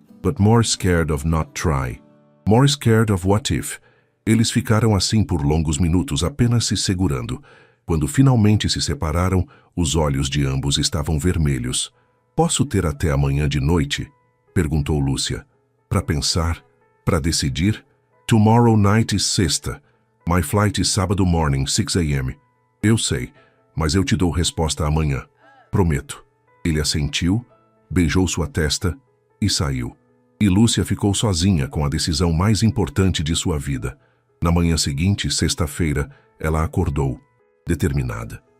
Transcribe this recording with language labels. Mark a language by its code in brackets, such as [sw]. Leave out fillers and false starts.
[en] But more scared of not try. More scared of what if. [pt] Eles ficaram assim por longos minutos, apenas se segurando. Quando finalmente se separaram, os olhos de ambos estavam vermelhos. Posso ter até amanhã de noite? Perguntou Lúcia. Para pensar? Para decidir? [en] Tomorrow night is sexta. My flight is sábado morning, 6 a.m. [pt] Eu sei, mas eu te dou resposta amanhã. Prometo. Ele assentiu, beijou sua testa e saiu. E Lúcia ficou sozinha com a decisão mais importante de sua vida. Na manhã seguinte, sexta-feira, ela acordou, determinada.